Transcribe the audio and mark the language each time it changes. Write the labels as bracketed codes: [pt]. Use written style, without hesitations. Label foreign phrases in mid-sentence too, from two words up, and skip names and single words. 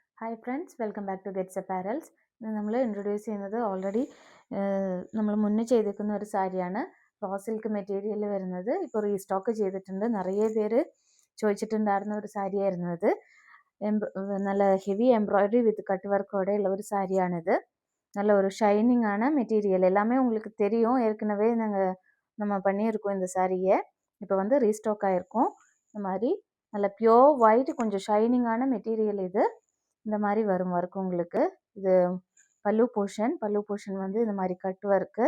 [en] hi friends, welcome back to Gets Apparels. [ml] ഇന്ന് നമ്മൾ ഇൻട്രൊഡ്യൂസ് ചെയ്യുന്നത് ഓൾറെഡി നമ്മൾ മുന്നേ ചെയ്തിരിക്കുന്ന ഒരു സാരിയാണ്. [en] raw silk material [ml] വരുന്നത് ഇപ്പോൾ റീസ്റ്റോക്ക് ചെയ്തിട്ടുണ്ട്. നിറയെ പേര് ചോദിച്ചിട്ടുണ്ടായിരുന്ന ഒരു സാരിയായിരുന്നു ഇത്. നല്ല [en] heavy embroidery with cut [ml] വർക്കോടെ ഉള്ള ഒരു സാരിയാണിത്. [ta] நல்ல ஒரு ஷைனிங் ஆன மெட்டீரியல் எல்லாமே உங்களுக்கு தெரியும். ஏற்கனவே நம்ம பண்ணியிருக்கோம் இந்த சாரியை. இப்போ வந்து ரீஸ்டாக் ஆகிருக்கும். இந்த மாதிரி நல்ல [en] pure white, [ta] கொஞ்சம் ஷைனிங்கான மெட்டீரியல் இது. இந்த மாதிரி வரும் ஒர்க் உங்களுக்கு. இது பல்லு போர்ஷன் வந்து இந்த மாதிரி [en] cut work.